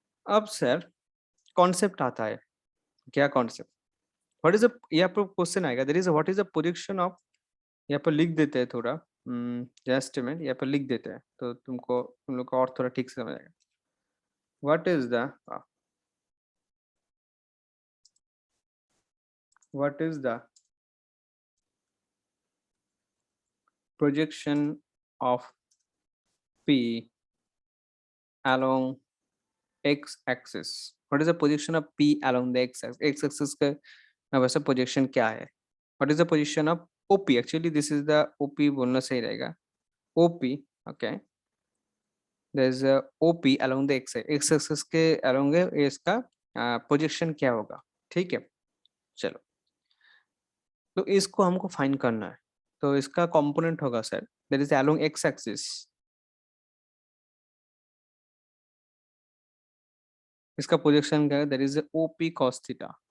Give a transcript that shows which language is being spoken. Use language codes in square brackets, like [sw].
[hi] अब sir concept आता है, क्या कॉन्सेप्ट, व्हाट इज अ, यहाँ पर क्वेश्चन आएगा, [en] there is what is the projection of, [hi] यहाँ पर लिख देते हैं थोड़ा, जस्ट मिनट, यहाँ पर लिख देते हैं तो तुम लोग को और थोड़ा ठीक से समझ आएगा। [en] What is the what is the projection of P along x axis? What is the projection of P along the x axis? [hi] X axis का वैसे projection क्या है? [en] What is the position of OP? Actually this is the OP [hi] बोलना सही रहेगा, [en] OP। okay, there is a OP along the x axis के along है, [hi] ये इसका projection क्या होगा? ठीक है, चलो, तो इसको हमको फाइंड करना है, तो इसका कंपोनेंट होगा sir, [en] there is along x axis, [hi] इसका प्रोजेक्शन क्या है, [en] There is O P cos theta.